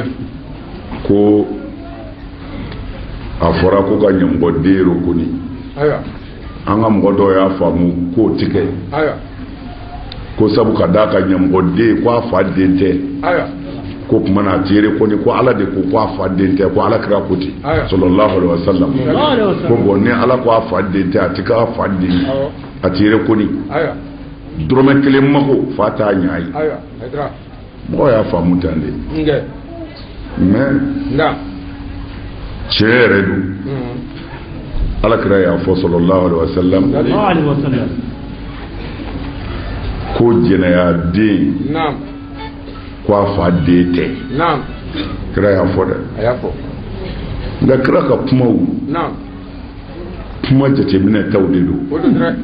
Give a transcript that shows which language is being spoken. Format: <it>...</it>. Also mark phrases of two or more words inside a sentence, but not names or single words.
<bm>ko a fɔra ko ka ɲɛmɔgɔ den rokoni Ayiwa. an ka mɔgɔ dɔw y'a faamu k'o ti kɛ Ayiwa. ko sabu ka d'a ka ɲɛmɔgɔ den ko a fa den tɛ Ayiwa. ko tuma na a ti rekoni ko ala de ko a fa den tɛ ko ala kira ko ten Ayiwa.</bm> <ar>صلى الله عليه وسلم</ar> <bm>ko bon ni ala ko a fa den tɛ a ti k'a fa den Awɔ. a ti rekoni Ayiwa. dɔrɔmɛ kelen mako fa t'a ɲa ye Ayiwa. Hajira. mɔgɔ y'a faamu ten de N kɛ. mais Nka. tiɲɛ yɛrɛ don ala kira y'a fɔ</bm> <ar>صلى الله عليه وسلم</ar> <bm>ko jɛnɛya den Naam. ko a fa den tɛ Naam. kira y'a fɔ dɛ A y'a fɔ. nka kira ka kumaw Naam. kuma jateminɛ taw de don O don dɛ.</bm>